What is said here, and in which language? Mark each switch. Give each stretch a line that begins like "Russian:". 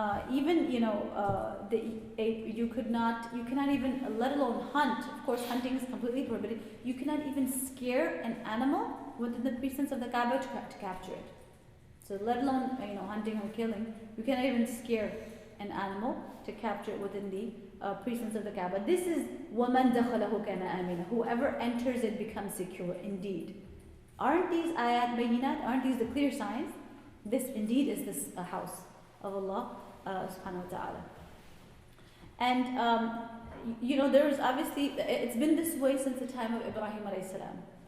English: Even, you know, you cannot even, let alone hunt. Of course, hunting is completely prohibited. You cannot even scare an animal within the precincts of the Kaaba to capture it. So let alone, you know, hunting or killing, you cannot even scare an animal to capture it within the precincts of the Kaaba. This is
Arabic: وَمَنْ دَخَلَهُ كَانَ آمِنًا.
English: Whoever enters it becomes secure indeed. Aren't these ayat bayinat? Aren't these the clear signs? This indeed is this house of Allah subhanahu wa ta'ala. And you know, there is obviously, it's been this way since the time of Ibrahim alayhi salam.